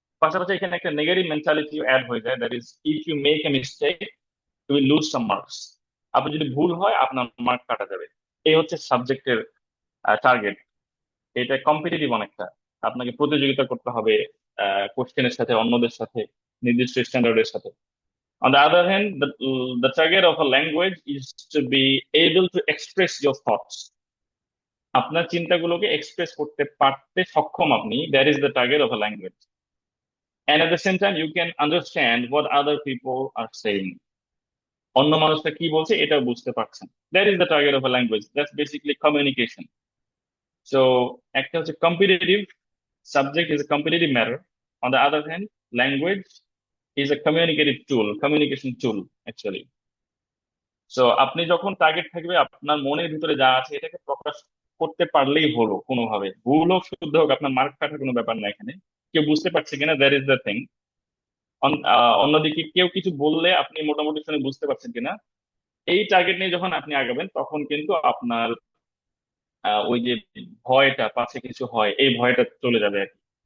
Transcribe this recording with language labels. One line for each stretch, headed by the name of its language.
Bangla: পাশাপাশি এখানে একটা নেগেটিভ মেন্টালিটি অ্যাড হয়ে যায়,
English: That is if you make a mistake you will lose some marks.
Bangla: আপনি যদি ভুল হয় আপনার মার্ক কাটা যাবে। এই হচ্ছে সাবজেক্টের টার্গেট। এটা কম্পিটিটিভ অনেকটা, আপনাকে প্রতিযোগিতা করতে হবে কোশ্চেনের সাথে, অন্যদের সাথে, নির্দিষ্ট স্ট্যান্ডার্ডের সাথে।
English: On the other hand, the target of a language is to be able to express your thoughts.
Bangla: আপনার চিন্তাগুলোকে এক্সপ্রেস করতে পারতে সক্ষম আপনি,
English: That is the target of a language. And at the same time you can understand what other people are saying.
Bangla: অন্য মানুষটা কি বলছে এটাও বুঝতে পারছেন,
English: That is the target of a language. That's basically communication. So
Bangla: একটা হচ্ছে competitive,
English: subject is a competitive matter. On the other hand, language is a communication tool actually.
Bangla: So আপনি যখন টার্গেট থাকবে আপনার মনের ভিতরে যা আছে এটাকে প্রকাশ করতে পারলেই হলো কোনোভাবে, ভুল হোক শুদ্ধ হোক, আপনার মার্ক কাটার কোনো ব্যাপার না এখানে। কেউ বুঝতে পারছে কিনা,
English: That is the thing.
Bangla: অন্যদিকে কেউ কিছু বললে আপনি মোটামুটি শুনে বুঝতে পারছেন কিনা, এই টার্গেট নিয়ে যখন আপনি আগাবেন তখন কিন্তু আপনার ওই যে ভয়টা পাছে কিছু হয় এই ভয়টা চলে যাবে আর কি।